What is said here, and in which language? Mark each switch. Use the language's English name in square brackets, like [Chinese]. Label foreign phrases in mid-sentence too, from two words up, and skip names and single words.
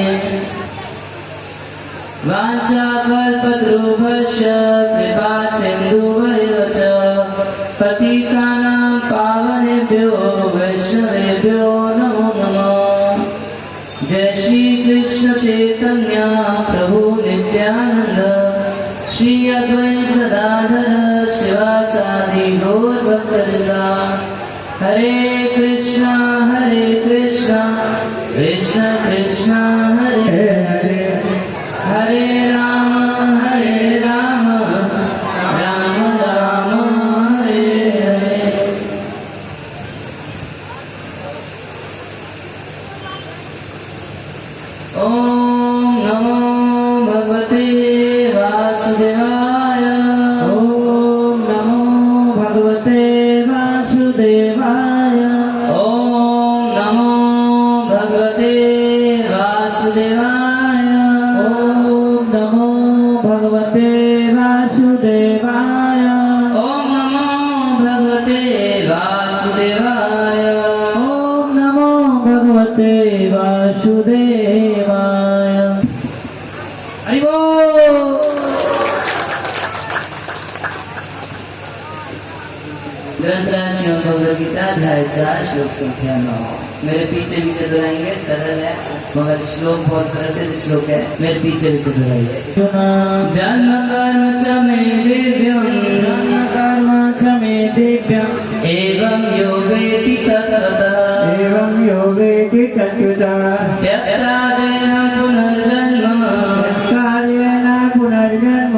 [Sanskrit] वाञ्छाकल्पतरुभ्यश्च कृपा सिन्धुभ्यः च पतितानां पावनेभ्यो वैष्णवेभ्यो नमो नमः। जय श्री कृष्ण चैतन्य प्रभु नित्यानंद श्री अद्वैत गदाधर शिवासादि गौर भक्तवृंद। हरे कृष्णा कृष्ण कृष्ण हरे हरे हरे राम राम राम हरे हरे। ओम नमो भगवते वासुदेवाय। ओम नमो भगवते वासुदेवाय। ओम नमो भगवते वासुदेवाय। ओम नमो भगवते वासुदेवाय। ओम नमो भगवते वासुदेवाय। ओम नमो भगवते वासुदेवाय। [Hindi] हरि बोल। ग्रंथराज श्रीमद् भगवद गीता अध्याय 4 श्लोक संख्या 9। मेरे पीछे पीछे दोहराएंगे, सरल है मगर श्लोक बहुत प्रसिद्ध श्लोक है। मेरे पीछे पीछे दोहराइए। [Sanskrit] जन्म कर्म च मे दिव्यम् कर्म च मे दिव्यम् एवं यो वेति तत्त्वतः एवं यो वेति तत्त्वतः त्यक्त्वा देहं पुनर्जन्म कार्येण पुनर्जन्म